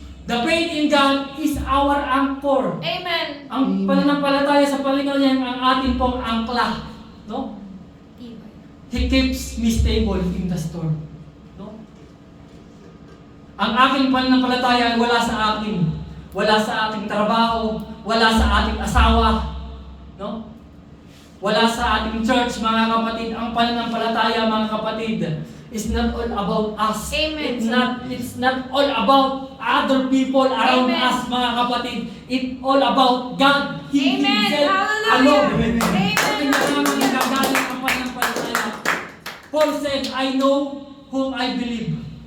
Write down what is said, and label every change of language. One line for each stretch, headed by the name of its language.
English: The faith in God is our anchor. Amen.
Filipino: Ang pananampalataya sa Panginoon yan ang ating pong angkla. No?
English: He keeps me stable in the storm. No?
Filipino: Ang aking pananampalataya ay wala sa akin. Wala sa ating trabaho, wala sa ating asawa. No? Wala sa ating church, mga kapatid. Ang pananampalataya, mga kapatid,
English: is not all about us. Amen. It's not all about other people around Amen. us,
Filipino: mga kapatid.
English: It's all about God. He Amen. Himself Hallelujah. alone. Amen.
Filipino: Sabi niya naman nagagaling ang pananampalataya.
English: Paul said, I know whom I believe.